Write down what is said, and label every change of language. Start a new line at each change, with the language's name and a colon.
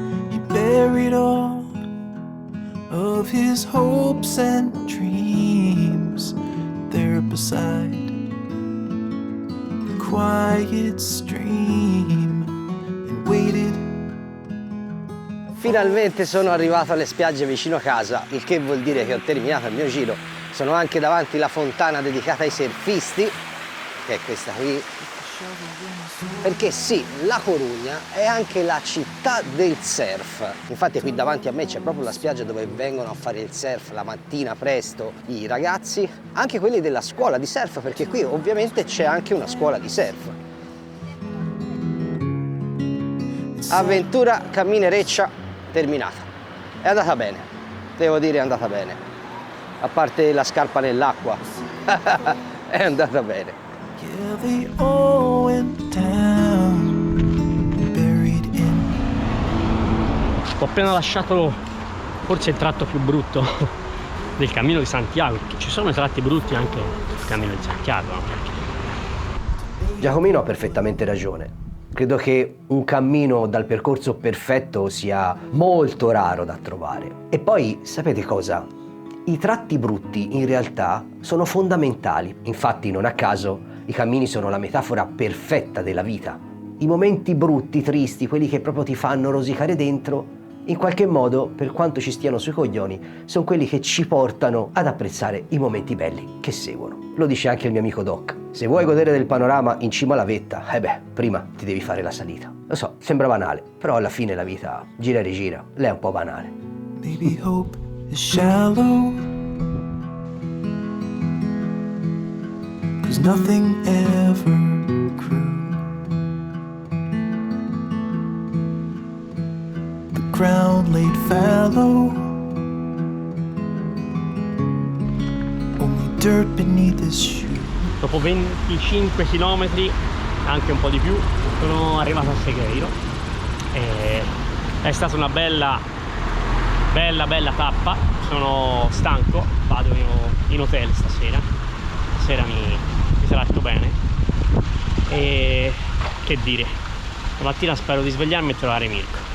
English: He buried all of his hopes and dreams there beside the quiet stream and waited.
Italian: Finalmente sono arrivato alle spiagge vicino a casa, il che vuol dire che ho terminato il mio giro. Sono anche davanti alla fontana dedicata ai surfisti, che è questa qui. Perché sì, La Corugna è anche la città del surf. Infatti qui davanti a me c'è proprio la spiaggia dove vengono a fare il surf la mattina presto i ragazzi, anche quelli della scuola di surf, perché qui ovviamente c'è anche una scuola di surf. Avventura camminereccia terminata. È andata bene, devo dire è andata bene. A parte la scarpa nell'acqua, è andata bene.
English: Yeah, they all went down, buried in.
Italian: Ho appena lasciato forse il tratto più brutto del Cammino di Santiago, perché ci sono tratti brutti anche sul Cammino di Santiago. Giacomino ha perfettamente ragione. Credo che un cammino dal percorso perfetto sia molto raro da trovare. E poi, sapete cosa? I tratti brutti in realtà sono fondamentali. Infatti, non a caso, i cammini sono la metafora perfetta della vita. I momenti brutti, tristi, quelli che proprio ti fanno rosicare dentro, In qualche modo, per quanto ci stiano sui coglioni, sono quelli che ci portano ad apprezzare i momenti belli che seguono. Lo dice anche il mio amico Doc. Se vuoi godere del panorama in cima alla vetta, prima ti devi fare la salita. Lo so, sembra banale, però alla fine la vita gira e rigira, lei è un po' banale.
English: Maybe hope is shallow, 'cause nothing ever grew. The ground laid fallow, only dirt beneath his shoe.
Italian: Dopo 25 km, anche un po' di più, sono arrivato a Segheiro. È stata una bella tappa. Sono stanco, vado in hotel stasera. Stasera mi tratto bene. E che dire, stamattina spero di svegliarmi e trovare Mirko.